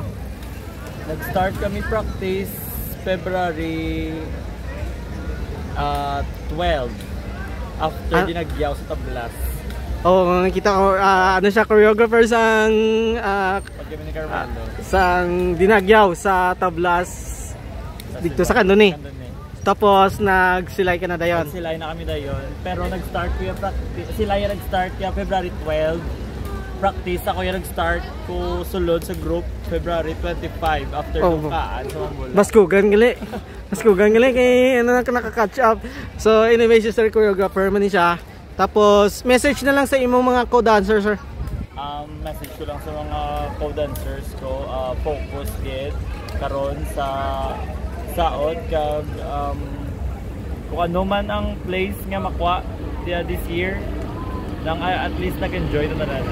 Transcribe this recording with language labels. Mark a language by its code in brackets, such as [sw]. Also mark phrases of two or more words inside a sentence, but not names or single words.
[hil] Nag-start kami practice February 12 after dinagyaw sa tablas. Nakita ko siya choreographer sang sang dinagyaw sa tablas dito sa Kandoni. Tapos nagsilay ka na dayon. Nagsilay na kami dayon, pero nag-start ko yung practice. Sila yung nag-start kaya February 12. Practice ako yung nag-start ko sulod sa group February 25 after dukaan sa Mambola. Mas kugan gali kay nakaka-catch up. [en] So anyway, sister choreographer [hil] man siya. Tapos message na lang sa imong mga co-dancers, sir. Message ko lang sa mga co-dancers ko, focus gid karon sa saod kag kung ano man ang place nga makuha [en] this year [hil] lang, at least nag-enjoy na tanan.